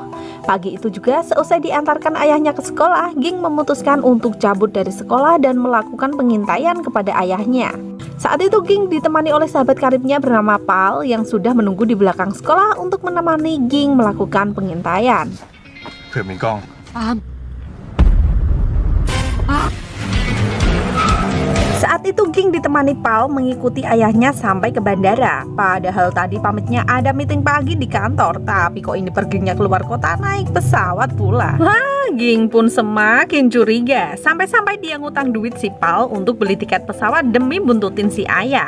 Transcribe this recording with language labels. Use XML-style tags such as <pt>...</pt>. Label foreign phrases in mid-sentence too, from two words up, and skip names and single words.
<id>Pagi itu juga seusai diantarkan ayahnya ke sekolah, Ging memutuskan untuk cabut dari sekolah dan melakukan pengintaian kepada ayahnya. Saat itu Ging ditemani oleh sahabat karibnya bernama Pal yang sudah menunggu di belakang sekolah untuk menemani Ging melakukan pengintaian.</id> <th>เผื่อมีกล้อง</th> <id>Saat itu Ging ditemani Pal mengikuti ayahnya sampai ke bandara. Padahal tadi pamitnya ada meeting pagi di kantor, tapi kok ini perginya keluar kota naik pesawat pula. Wah, Ging pun semakin curiga. Sampai-sampai dia ngutang duit si Pal untuk beli tiket pesawat demi buntutin si ayah.</id>